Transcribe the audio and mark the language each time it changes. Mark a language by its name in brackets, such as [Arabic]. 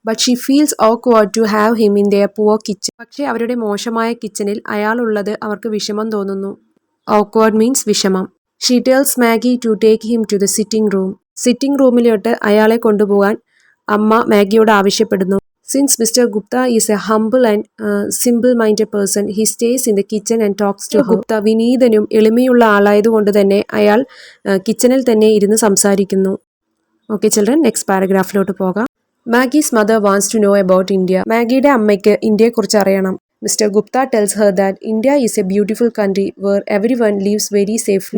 [English] But she feels awkward to have him in their poor kitchen. [Malayalam] പക്ഷേ അവരുടെ മോശമായ കിച്ചണിൽ അയാളുള്ളത് അവർക്ക് വിഷമം തോന്നുന്നു. [English] Awkward means വിഷമം. She tells Maggie to take him to the sitting room. [Malayalam] Sitting റൂമിലോട്ട് അയാളെ കൊണ്ടുപോകാൻ അമ്മ മാഗിയോട് ആവശ്യപ്പെടുന്നു. [English] Since Mr. Gupta is a humble and simple-minded person, he stays in the kitchen and talks to her. [Malayalam] Gupta വിനീതനും എളിമയുള്ള ആളായതുകൊണ്ട് തന്നെ അയാൾ കിച്ചണിൽ തന്നെ ഇരുന്ന് സംസാരിക്കുന്നു. ഓക്കെ ചിൽഡ്രൻ, നെക്സ്റ്റ് പാരഗ്രാഫിലോട്ട് പോകാം. [English] Maggie's mother wants to know about India. [Malayalam] മാഗിയുടെ അമ്മയ്ക്ക് ഇന്ത്യയെക്കുറിച്ച് അറിയണം. [English] Mister Gupta tells her that India is a beautiful country where everyone lives very safely.